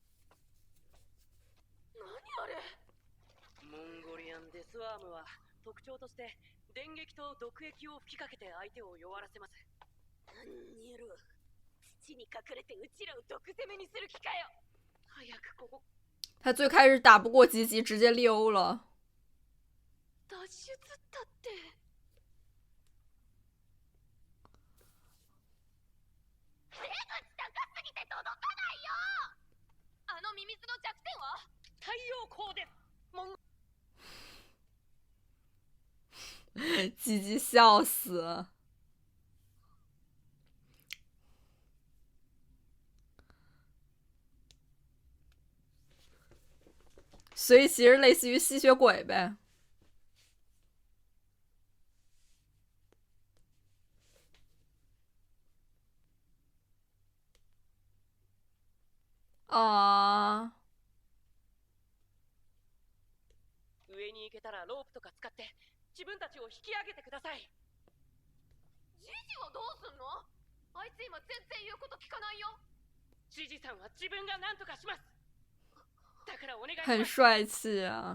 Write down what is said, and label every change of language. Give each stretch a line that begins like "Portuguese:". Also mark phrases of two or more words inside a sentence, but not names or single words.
Japanese: 何あれ？モンゴリアンデスワームは特徴として電撃と毒液を吹きかけて相手を弱らせます。何やろ。土に隠れてうちらを毒攻めにする気かよ。早くここ。
Chinese: 他最开始打不过吉吉，直接溜了。
Japanese: 脱出ったって。出口高すぎて届かないよ。あのミミズの弱点は太陽光で。
Chinese: 吉吉笑死。所以其实类似于吸血鬼呗。あ
Japanese: 上に行けたらロープとか使って自分たちを引き上げてください。ジジはどうすんの？あいつ今全然言うこと聞かないよ。ジジさんは自分が何とかします。だからお願いします。
Chinese: 很帅气啊。